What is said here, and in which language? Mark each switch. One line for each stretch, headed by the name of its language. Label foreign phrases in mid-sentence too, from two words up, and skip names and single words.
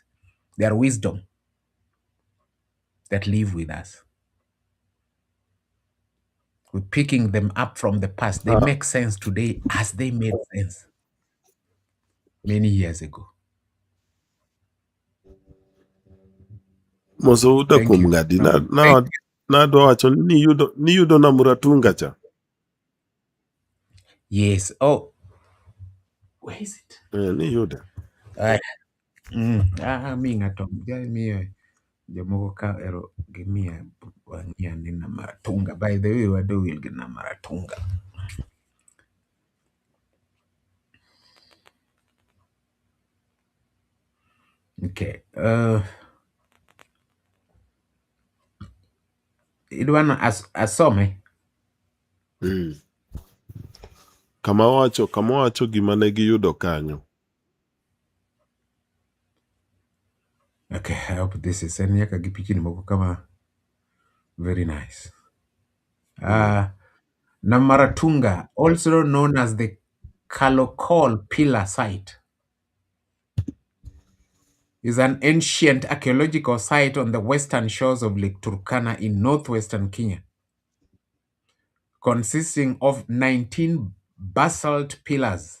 English: They are wisdom that live with us. We're picking them up from the past. They Ah, make sense today as they made sense many years ago.
Luo (Kenya and Tanzania): moso uda
English: Thank
Luo (Kenya and Tanzania): kuom
English: you,
Luo (Kenya and Tanzania): ng'adi
English: Ramoth. Thank you.
Luo (Kenya and Tanzania): nadwa wacho ni yudo na muratunga cha.
English: Yes. Oh, where is it?
Luo (Kenya and Tanzania): Ni yude. Mi ng'ato miyo jomoko ka ero gimiya wang'iya ni na maratunga.
English: By the way,
Luo (Kenya and Tanzania): wado wil gi na maratunga. Okay. Idwano asome. Kama wacho gima ne giyudo kanyo.
English: Okay, I hope this is
Luo (Kenya and Tanzania): en nyaka gi pichni moko kama
English: very nice. Namaratunga, also known as the Kalokol Pillar Site, is an ancient archaeological site on the western shores of Lake Turkana in northwestern Kenya, consisting of 19 basalt pillars.